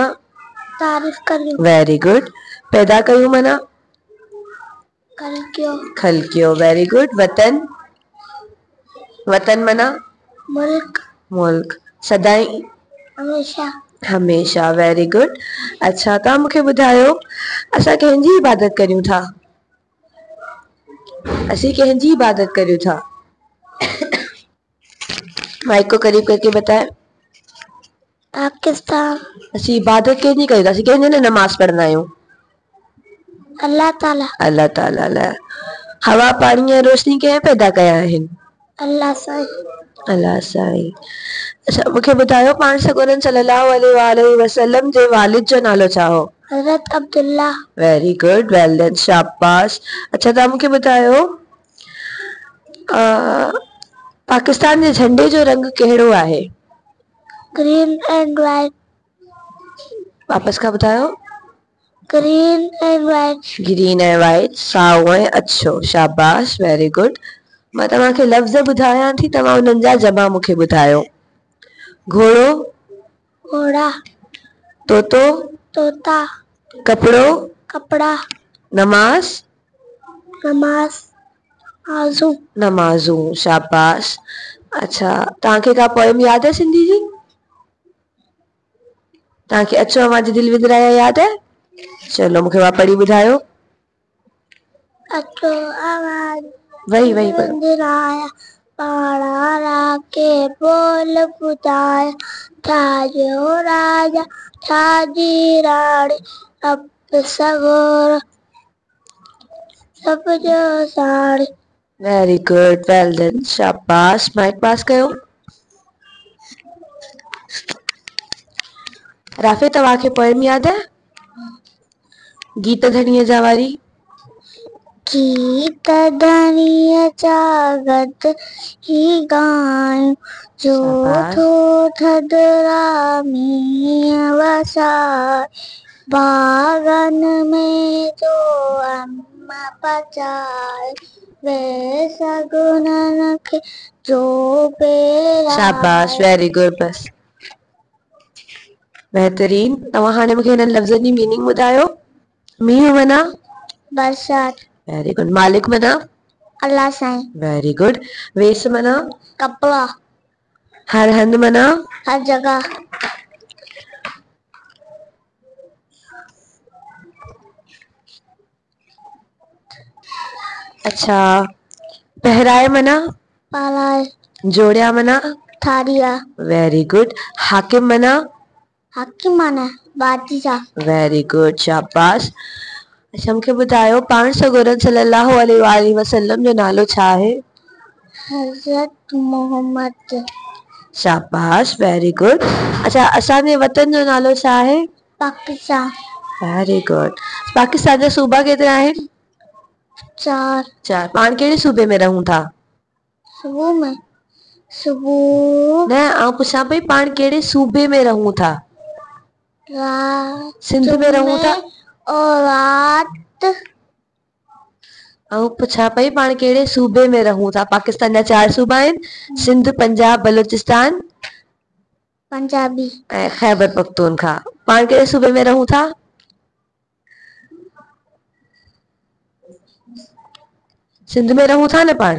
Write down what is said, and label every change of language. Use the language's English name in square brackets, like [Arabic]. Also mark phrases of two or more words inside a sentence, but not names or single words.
[Sindhi] तारीफ करियो। [English] very good. [Sindhi] पैदा कयूं मना? खलकियो। खलकियो। [English] very good. [Sindhi] वतन? वतन मना? मुल्क। मुल्क। सदाई? हमेशा। हमेशा। [English] very good. [Sindhi] अच्छा, तव्हां मूंखे ॿुधायो, असां कंहिंजी इबादत करियूं था? असीं कंहिंजी इबादत करियूं था? [Urdu] مائیک کو قریب کرکے بتائے. [Sindhi] पाकिस्तान। असीं इबादत कंहिंजी कयूं था? असीं कंहिंजे लाइ नमाज़ पढ़ंदा आहियूं? अल्लाह ताला। अल्लाह ताला लाइ। हवा, पाणी ऐं रोशनी कंहिं पैदा कया आहिनि? अल्लाह साईं। अल्लाह साईं। अच्छा, मूंखे ॿुधायो, पाण सॻोरन सल्लल्लाहु अलैहि वसल्लम जे वालिद जो नालो छा हो? हज़रत अब्दुल्ला। [English] very good, well done, [Sindhi] शाबाश। अच्छा, तव्हां मूंखे ॿुधायो, पाकिस्तान जे झंडे जो रंग कहिड़ो आहे? [English] green and white. [Sindhi] वापस खां ॿुधायो। [English] green and white. [Sindhi] ग्रीन ऐं वाइट, साओ ऐं अछो। शाबाश, [English] very good. [Sindhi] मां तव्हांखे लफ़्ज़ ॿुधायां थी, तव्हां उन्हनि जा जमा मूंखे ॿुधायो। घोड़ो? घोड़ा। तोतो? तोता। कपड़ो? कपड़ा। नमाज? नमाज। आज़ू। नमाज़ू। शाबाश। अच्छा, तव्हांखे का पोएम याद है सिंधी जी? तव्हांखे अचो अवां जी दिल विदराया याद है? चलो, मूंखे उहा पढ़ी ॿुधायो। अचो आवाज [Urdu] وہی پڑھو. [Sindhi] विदराया, पाड़ा राके बोल ॿुधाया, छाजो राजा छाजी राणी, अब सगोर सब जो साड़ी। [English] very good, well done, [Sindhi] शाबाश। माइक पास कयो। राफे, तव्हांखे पोएम याद है? गीत धणीअ जा वारी? गीत धणीअ जा गद ही गायूं, जो थो थदरा मींहं वसाए, बागन में जो अम्ब पचाए, वे सगुनन खे जो पेराए। शाबाश, [English] very good. [Sindhi] बस, बेहतरीन। तव्हां हाणे मूंखे हिननि लफ़्ज़नि जी मीनिंग ॿुधायो। मींहुं मना? बरसात। [English] very good. [Sindhi] मालिक मना? अल्लाह साईं। [English] very good. [Sindhi] वेस मना? कपड़ा। हर हंध मना? [Urdu] ہر جگہ. [Sindhi] अच्छा, पहराए मना? पालाए। जोड़िया मना? थारिया। [English] very good. [Sindhi] हाकिम मना? हाकिम माना बादशाह। [English] very good, शाबाश। [Sindhi] अच्छा, मूंखे ॿुधायो, पाण सॻोरन सल्लल्लाहु अलैहि वसल्लम जो नालो छा आहे? हज़रत मोहम्मद। [English] शाबाश, very good. [Sindhi] अच्छा, असांजे वतन जो नालो छा आहे? पाकिस्तान। [English] very good. [Sindhi] पाकिस्तान जा सूबा केतिरा आहिनि? 4। पाण कहिड़े सूबे में रहूं था? [Urdu] صبح میں صبح [Sindhi] न, आउं पुछां पई, पाण कहिड़े सूबे में रहूं था? सिंध में रहूं था? [Urdu] اور رات. [Sindhi] आउं पुछां पई, पाण कहिड़े सूबे में रहूं था? पाकिस्तान जा 4 सूबा आहिनि, सिंध, पंजाब, बलूचिस्तान, पंजाबी ऐं खैबर पख्तूनख्वा। पाण कहिड़े सूबे में रहूं था? सिंध में रहूं था न पाण?